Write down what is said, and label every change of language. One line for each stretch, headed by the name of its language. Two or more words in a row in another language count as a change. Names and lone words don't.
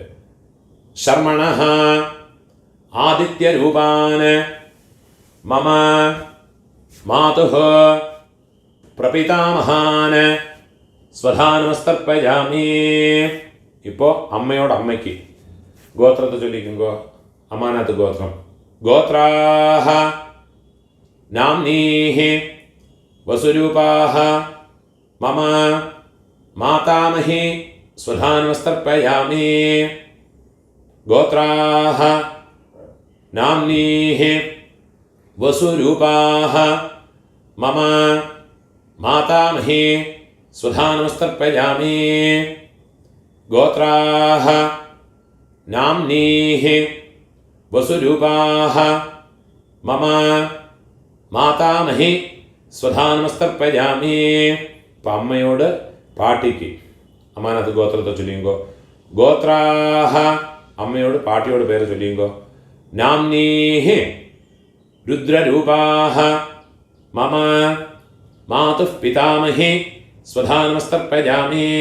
Sanskrit: ശർമ്മണഃ ആദിത്യരൂപാന് മമ മാതുഃ പ്രപിതാമഹാന് സ്വധാനമസ്തർപ്പയാമി.
Tamil: இப்போள் அம்மையோட அம்மைக்கு கோத்திரத்தை சொல்லிக்குங்கோ. அம்மானகத்து கோத்திரம்.
Sanskrit: ഗോത്രാഃ नाम्नीः वसुरूपाः मम मातामही स्वधानमस्तर्पयामि। गोत्राः नाम्नीः वसुरूपाः मम मातामही स्वधानमस्तर्पयामि। गोत्राः नाम्नीः वसुरूपाः मम മാതാമഹി സ്വധാനമസ്തർപ്പയാമി.
Tamil: அப்பம் அம்மையோட பாட்டிக்கு அம்மானத்து கோத்திரத்தை சொல்லியுங்கோ. கோத்ராஹ அம்மையோட பாட்டியோட பேர் சொல்லியுங்கோ.
Sanskrit: നാംനീഹി രുദ്രരൂപാഹ മമ മാതുഃ പിതാമഹി സ്വധാനമസ്തർപ്പയാമി.